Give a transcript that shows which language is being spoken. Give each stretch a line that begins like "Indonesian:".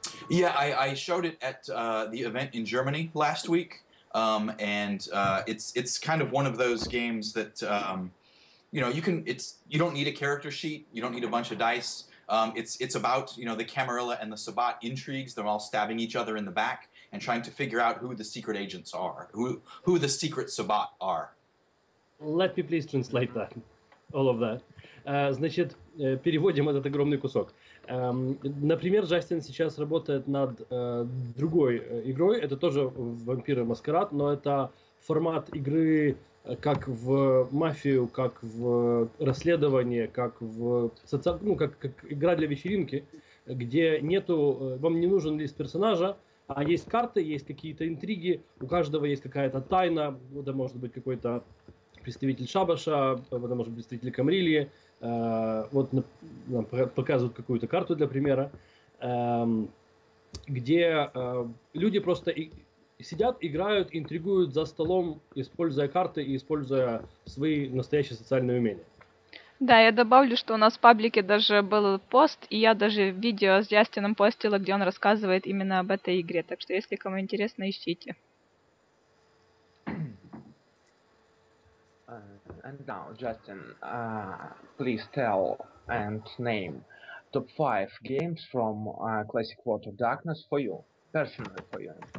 English: Yeah, I showed it at the event in Germany last week, and it's kind of one of those games that you know you don't need a character sheet, you don't need a bunch of dice. It's about the Camarilla and the Sabbat intrigues. They're all stabbing each other in the back and trying to figure out who the secret agents are, who the secret Sabbat are. Let me please translate that, all of that.
Russian: Значит, переводим этот огромный кусок. Например, Джастин сейчас работает над другой игрой. Это тоже «Вампиры Маскарад», но это формат игры как в мафию, как в расследование, как в как игра для вечеринки, где вам не нужен лист персонажа, а есть карты, есть какие-то интриги, у каждого есть какая-то тайна, это может быть какой-то представитель шабаша, это может быть представитель камрильи. Вот нам показывают какую-то карту для примера, где люди просто сидят, играют, интригуют за столом, используя карты и используя свои настоящие социальные умения. Да, я добавлю, что у нас в паблике даже был пост, и я даже видео с Джастином постила, где он рассказывает именно об этой игре. Так что, если кому интересно, ищите.
English: And now, Justin, please tell and name top 5 games from Classic World of Darkness for you, personally for you.